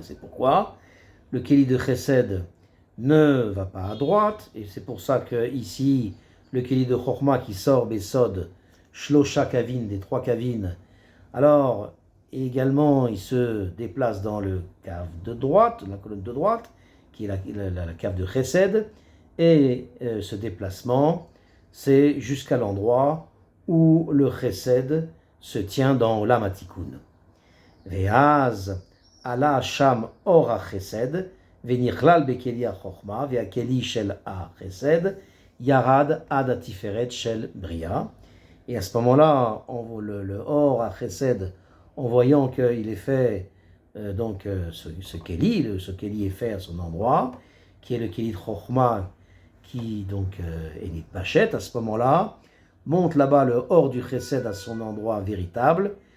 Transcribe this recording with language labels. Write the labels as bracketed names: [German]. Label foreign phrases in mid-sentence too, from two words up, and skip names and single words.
[French] C'est pourquoi le Kéli de Chesed ne va pas à droite, et c'est pour ça que ici le Kéli de Chochma qui sort [Hebrew] בסוד שלושה קווים, [French] des 3 Kavin, alors également il se déplace dans le cave de droite, la colonne de droite, qui est la cave de Chesed, et ce déplacement, c'est jusqu'à l'endroit où le Chesed se tient dans [Hebrew] עולם התיקון. ואז עלה שם אור החסד ונכלל בכלי החכמה והכלי של החסד ירד עד התפארת של בריאה. [French] Et à ce moment-là, le [Hebrew] אור החסד, [French] en voyant qu'il est fait, ce Kéli est fait à son endroit, qui est le Kéli de Chochma, qui donc est Nitpachet, à ce moment-là, monte là-bas le Or du Chesed à son endroit véritable,